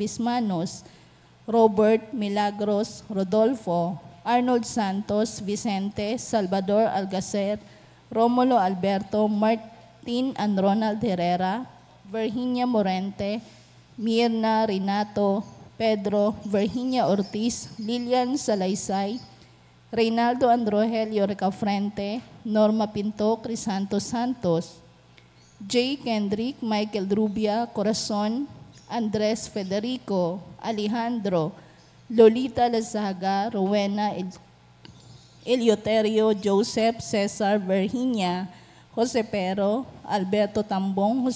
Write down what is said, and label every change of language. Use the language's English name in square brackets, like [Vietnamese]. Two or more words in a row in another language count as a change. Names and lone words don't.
[Filipino] Bismanos, Robert Milagros, Rodolfo, Arnold Santos, Vicente, Salvador Algacer, Romulo Alberto, Martin and Ronald Herrera, Virginia Morente, Mirna Renato, Pedro, Virginia Ortiz, Lilian Salaysay, Reynaldo and Rogelio Recafrente, Norma Pinto, Crisanto Santos, J. Kendrick, Michael Rubia, Corazon, Andres Federico, Alejandro, Lolita Lazaga, Rowena Eleuterio, Joseph, Cesar, Virginia, Jose Pero, Alberto Tambong,